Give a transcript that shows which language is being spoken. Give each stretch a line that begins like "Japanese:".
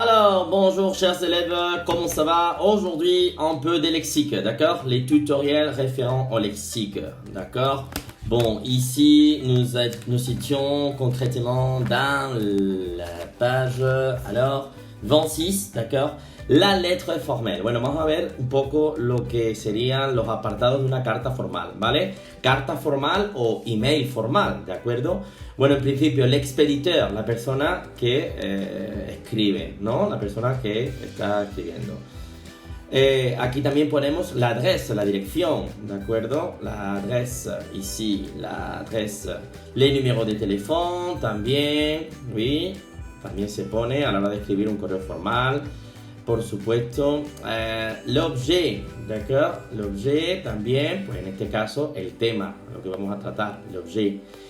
French: Alors, bonjour chers élèves, comment ça va? Aujourd'hui, un peu de lexique, d'accord? Les tutoriels référents au lexique, d'accord? Bon, ici, nous étions concrètement dans la page, alors, 26, d'accord? La lettre formelle.
Spanish: Bueno, vamos a ver un poco lo que serían los apartados de una carta formal, ¿vale? Carta formal o email formal, ¿de acuerdo? Bueno, en principio, el expeditor, la persona que escribe, ¿no? La persona que está escribiendo. Aquí también ponemos la adresse, la dirección, ¿de acuerdo?
French: La adresse, ici, la adresse. Les numéros de
Spanish: teléfono también,
French: oui,
Spanish: también se pone a la hora de escribir un correo formal. Por supuesto, l'objet,
French: ¿d'accord?
Spanish: L'objet también, pues en este caso, el tema, lo que vamos a tratar, l'objet.